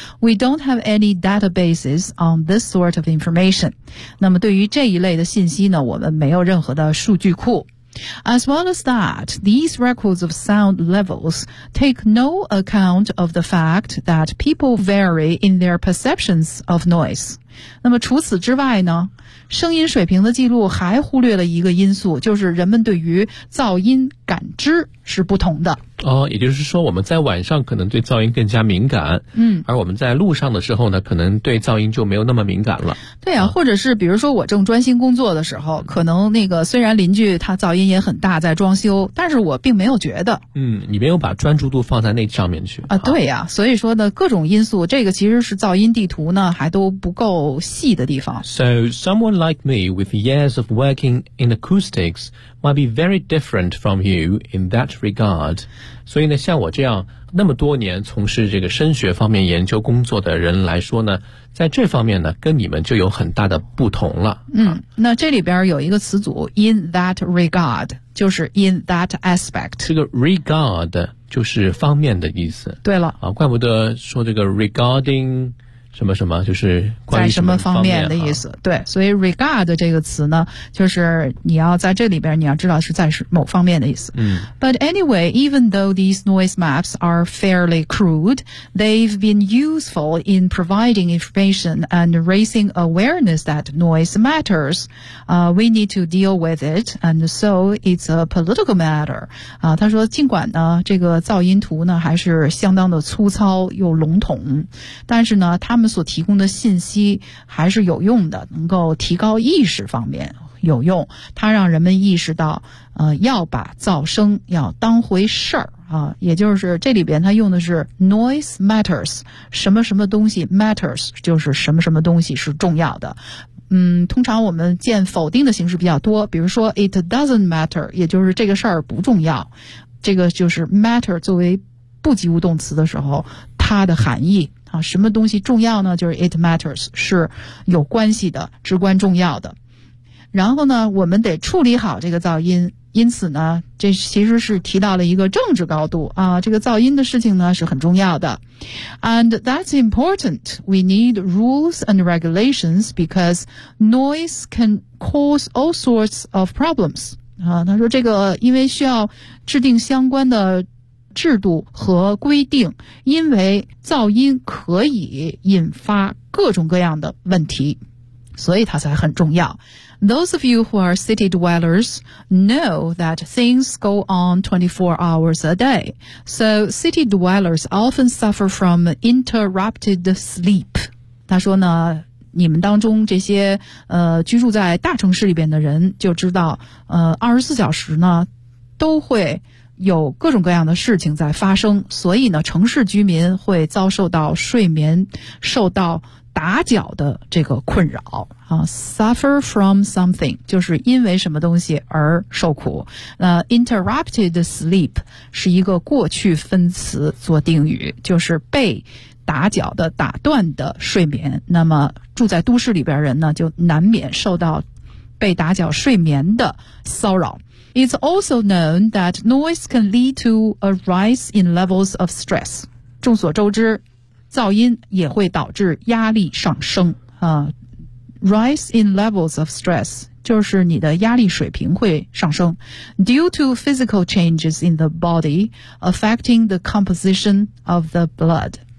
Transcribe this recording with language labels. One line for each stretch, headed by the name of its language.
English: We don't have any databases on this sort of information.
Chinese: 那么对于这一类的信息呢，我们没有任何的数据库。
English: As well as that, these records of sound levels take no account of the fact that people vary in their perceptions of noise.
Chinese: 那么除此之外呢，声音水平的记录还忽略了一个因素，就是人们对于噪音感知是不同的。哦，也就是说我们在晚上可能对噪音更加敏感，嗯，而我们在路上的时候呢，可能对噪音就没有那么敏感了。对啊，或者是比如说我正专心工作的时候，可能那个虽然邻居他噪音也很大在装修，但是我并没有觉得。嗯，你没有把专注度放在那上面去。啊，对啊，所以说呢，各种因素，这个其实是噪音地图呢还都不够细的地方。
English: So someone like me with years of working in acoustics might be very different from you in that regard.
Chinese: 所以呢，像我这样那么多年从事这个声学方面研究工作的人来说呢，在这方面呢，跟你们就有很大的不同了。嗯，那这里边有一个词组
English: in that regard，
Chinese: 就是
English: in that aspect。
Chinese: 这个 regard 就是方面的意思。对了，啊，怪不得说这个 regarding。什么什么就是关于什么方面的意思、啊、对，所以 regard 这个词呢，就是你要在这里边你要知道是在某方面的意思、嗯、
English: But anyway, even though these noise maps are fairly crude, they've been useful in providing information and raising awareness that noise matters. We need to deal with it, and so it's a political matter.
Chinese: 他说尽管呢这个噪音图呢还是相当的粗糙又笼统，但是呢他们所提供的信息还是有用的，能够提高意识方面有用，它让人们意识到要把噪声要当回事儿啊，也就是这里边它用的是
English: noise matters，
Chinese: 什么什么东西 matters， 就是什么什么东西是重要的。嗯，通常我们见否定的形式比较多，比如说
English: it doesn't matter，
Chinese: 也就是这个事儿不重要，这个就是 matter 作为不及物动词的时候它的含义啊，什么东西重要呢？就是
English: it matters，
Chinese: 是有关系的，至关重要的。然后呢，我们得处理好这个噪音。因此呢，这其实是提到了一个政治高度啊，这个噪音的事情呢是很重要的。
English: And that's important. We need rules and regulations because noise can cause all sorts of problems.
Chinese: 啊，他说这个因为需要制定相关的制度和规定，因为噪音可以引发各种各样的问题，所以它才很重要。
English: Those of you who are city dwellers know that things go on 24 hours a day. So city dwellers often suffer from interrupted sleep.
Chinese: 他说呢，你们当中这些居住在大城市里边的人就知道24小时呢都会有各种各样的事情在发生，所以呢，城市居民会遭受到睡眠受到打搅的这个困扰啊。
English: Suffer from something
Chinese: 就是因为什么东西而受苦。
English: Interrupted sleep
Chinese: 是一个过去分词做定语，就是被打搅的、打断的睡眠。那么住在都市里边人呢，就难免受到被打搅睡眠的骚扰。
English: It's also known that noise can lead to a rise in levels of stress.
Chinese: 众所周知，噪音也会导致压力上升。
English: rise in levels of stress,
Chinese: 就是你的压力水平会上升
English: due to physical changes in the body affecting the composition of the blood.